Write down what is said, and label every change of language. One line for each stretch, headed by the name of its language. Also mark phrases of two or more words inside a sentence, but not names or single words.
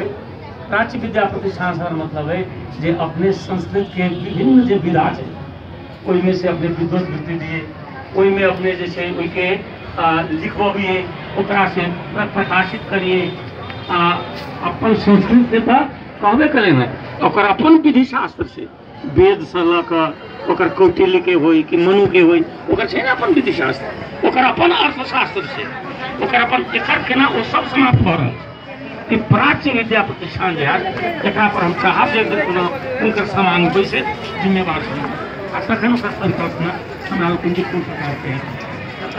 Maithili: प्राच्य विद्या प्रतिष्ठान से मतलब है जे अपने संस्कृत के विभिन्न जे विधा है ओहिमे से अपने विद्वत वृत्ति दिए ओहिमे अपने जे छै ओहिके लिखबबिए ओकरा से प्रकाशित करिए। अपन संस्कृत के तो कहबे करें ना ओकर अपन विधि शास्त्र से वेद से लऽ कऽ ओकर कौटिल्य के होई कि मनु के होई ओकर छै ना अपन विधि शास्त्र ओकर अपन अर्थशास्त्र से ओकर अपन एकर केना ओ सब समाप्त भऽ रहल छै। प्राच्य विद्या प्रतिष्ठान जे है जकरा पर हम चाहब जे हुनकर समान बैसे जिम्मेवार आ तखन ओकर परिकल्पना हमरा लोकनि कोन प्रकारके है।